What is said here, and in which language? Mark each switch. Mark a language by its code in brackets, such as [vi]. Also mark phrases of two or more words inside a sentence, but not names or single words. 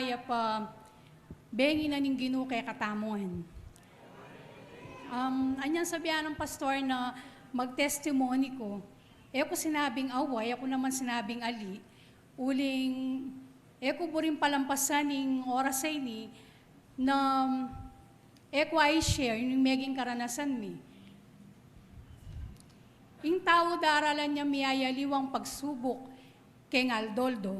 [pam] pa bengi na ning Ginoo kay katamuhan. Anyang sabihan ng pastor na mag-testimony ko. Eko sinabing away, ako naman sinabing ali. Uling, eko burin palampasan ng oras ay ni na eko ay share yung meging karanasan mi. Yung tao daralan niya miyayaliwang pagsubok kay Aldoldo.